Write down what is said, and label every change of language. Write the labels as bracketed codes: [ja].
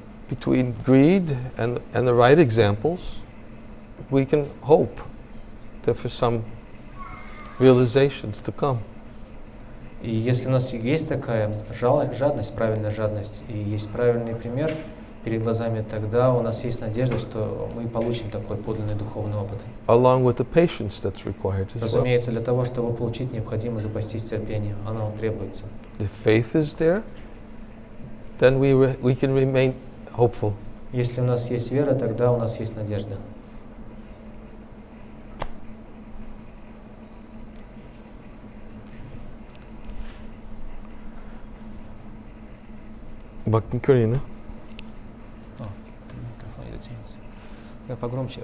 [en] Between greed and the right examples, we can hope that for some realizations to come. [ru] И если у нас есть такая жадность, правильная жадность, и есть правильный пример перед глазами, тогда у нас есть надежда, что мы получим такой подлинный духовный опыт. [en] Along with the patience that's required as well. [ru] Разумеется, для того, чтобы получить, необходимо запастись терпением. Оно требуется. [en] If faith is there, then we can remain hopeful. [ru] Если у нас есть вера, тогда у нас есть надежда. Бхакти Карина. Микрофон не дотянется. Я погромче.